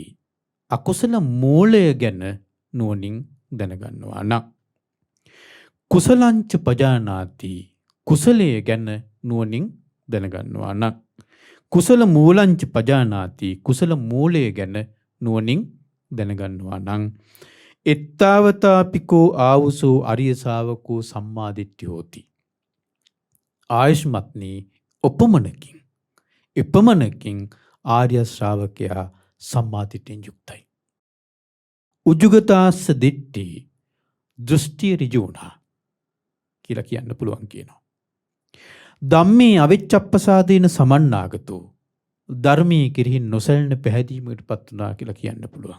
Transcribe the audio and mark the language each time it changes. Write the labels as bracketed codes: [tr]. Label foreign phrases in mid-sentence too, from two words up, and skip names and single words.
[si] අකුසල මූලය ගැන නුවණින් දැනගන්නවා නම්. [pi] කුසලංච පජානාති. [si] කුසලයේ ගැන නුවණින් දැනගන්නවා නම්. [pi] කුසල මූලංච පජානාති. [si] කුසල මූලය ගැන නුවණින් දැනගන්නවා නම්. [pi] එත්තාවතාපිකෝ ආවුසෝ අරිය ශාවකෝ සම්මාදිට්ඨි හෝති. [si] ආයුෂ්මත්නි එපමණකින් ආර්ය ශ්‍රාවකයා සම්මාදිට්ඨියෙන් යුක්තයි. [pi] උජුගතාස්ස දිට්ඨි [si] දෘෂ්ටි ඍජු වුණා කියලා කියන්න පුළුවන් කියනවා. [pi] ධම්මේ අවෙච්ඡප්පසාදේන සමන්නාගතෝ [si] ධර්මයේ කෙරෙහි නොසැලෙන පැහැදීමකටපත් වුණා කියලා කියන්න පුළුවන්.